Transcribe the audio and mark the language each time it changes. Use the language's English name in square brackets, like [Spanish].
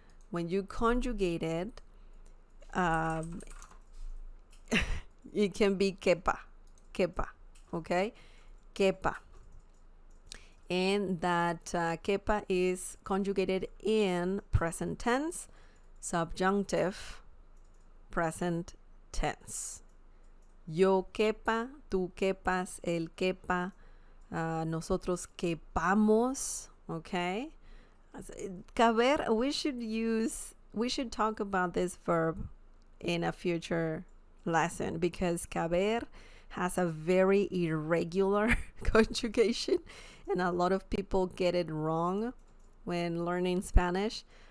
[English] When you conjugate it, it can be quepa. Okay, quepa. And that quepa is conjugated in present tense, subjunctive, present tense. [Spanish] Yo quepa, tú quepas, él quepa, nosotros quepamos. [English] Okay, caber. We should talk about this verb in a future lesson because caber has a very irregular conjugation, and a lot of people get it wrong when learning Spanish.